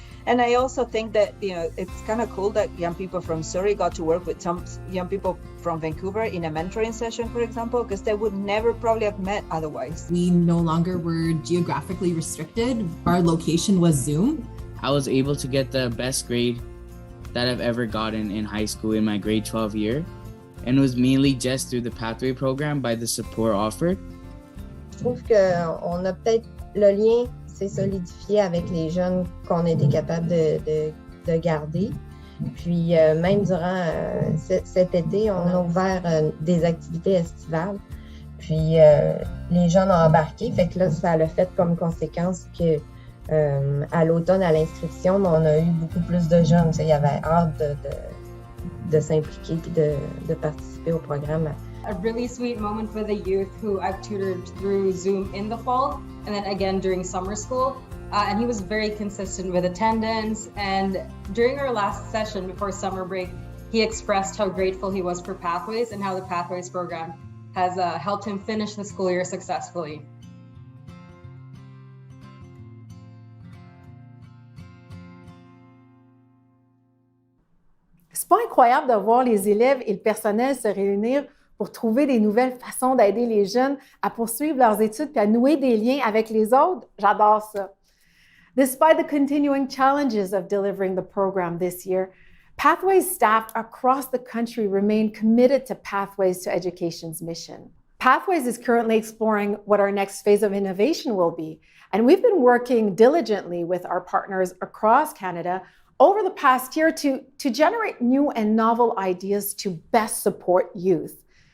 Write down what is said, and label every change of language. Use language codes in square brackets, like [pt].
[en] And I also think that, it's kind of cool that young people from Surrey got to work with some young people from Vancouver in a mentoring session, for example, because they would never probably have met otherwise. We no longer were geographically restricted. Our location was Zoom. I was able to get the best grade that I've ever gotten in high school in my grade 12 year. And it was mainly just through the Pathway program by the support offered. [fr] Je trouve qu'on a peut-être le lien s'est solidifié avec les jeunes qu'on était capable de garder. Puis même durant cet été, on a ouvert des activités estivales. Puis les jeunes ont embarqué. Fait que là, ça a fait comme conséquence que à l'automne, à l'inscription, on a eu beaucoup plus de jeunes. Il y avait hâte de s'impliquer et de participer au programme. [en] A really sweet moment for the youth who I've tutored through Zoom in the fall and then again during summer school. And he was very consistent with attendance. And during our last session before summer break, he expressed how grateful he was for Pathways and how the Pathways program has helped him finish the school year successfully. [fr] C'est pas incroyable de voir les élèves et le personnel se réunir pour trouver des nouvelles façons d'aider les jeunes à poursuivre leurs études et à nouer des liens avec les autres? J'adore ça. [en] Despite the continuing challenges of delivering the program this year, Pathways staff across the country remain committed to Pathways to Education's mission. Pathways is currently exploring what our next phase of innovation will be, and we've been working diligently with our partners across Canada over the past year to generate new and novel ideas to best support youth.